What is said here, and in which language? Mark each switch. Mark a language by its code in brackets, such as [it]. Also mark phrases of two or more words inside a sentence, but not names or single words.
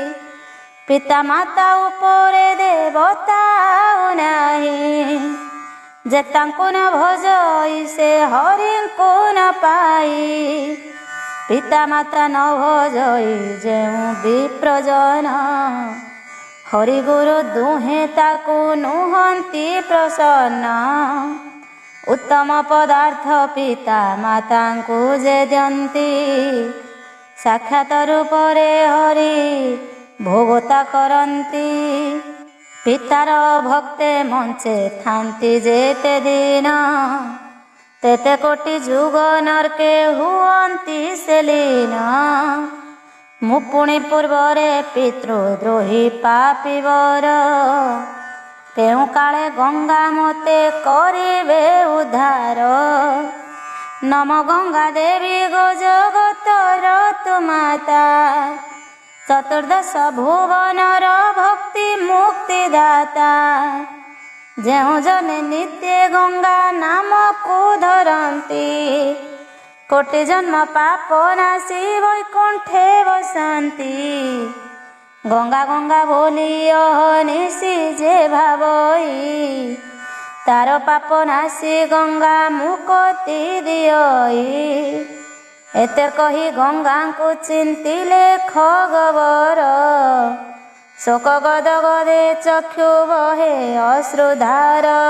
[or] ପିତା ମାତା ଉପରେ ଦେବତା ନାହିଁ, ଯେ ତାଙ୍କୁ ନ ଭଜଇ ସେ ହରି କୁ ନ ପାଇ। ପିତା ମାତା ନ ଭଜଇ ଯେଉଁ ବିପ୍ରଜନ, ହରି ଗୁରୁ ଦୁହେଁ ତାକୁ ନୁହନ୍ତି ପ୍ରସନ୍ନ। ଉତ୍ତମ ପଦାର୍ଥ ପିତା ମାତା କୁ ଯେ ଦିଅନ୍ତି, ସାକ୍ଷାତ ରୂପରେ ହରି ଭୋଗତା କରନ୍ତି। ପିତାର ଭକ୍ତେ ମଞ୍ଚେ ଥାନ୍ତି ଯେତେ ଦିନ, ତେତେ କୋଟି ଯୁଗ ନରକେ ହୁଅନ୍ତି ସେ ଲୀନ। ମୁପୁଣି ପୂର୍ବରେ ପିତୃଦ୍ରୋହୀ ପାପୀ ବର, ତେଉ କାଳେ ଗଙ୍ଗା ମତେ କରିବେ ଉଦ୍ଧାର। ନମ ଗଙ୍ଗା ଦେବୀ ଗୋ ଜଗତର ତୁ ମାତା, ଚତୁର୍ଦ୍ଦଶ ଭୁବନର ଭକ୍ତି ମୁକ୍ତି ଦାତା। ଯେଉଁ ଜନେ ନିତ୍ୟ ଗଙ୍ଗା ନାମ କୁ ଧରନ୍ତି, କୋଟି ଜନ୍ମ ପାପ ନାଶି ବୈକୁଣ୍ଠେ ବସନ୍ତି। ଗଙ୍ଗା ଗଙ୍ଗା ବୋଲି ଅହର୍ନିଶି ଯେ ଭାବଇ, ତାର ପାପ ନାଶି ଗଙ୍ଗା ମୁକ୍ତି ଦିଅଇ। ଏତେ କହି ଗଙ୍ଗା କୁ ଚିନ୍ତିଲେ ଖଗବର, ଶୋକ ଗଦ ଗଦେ ଚକ୍ଷୁ ବହେ ଅଶ୍ରୁଧାର।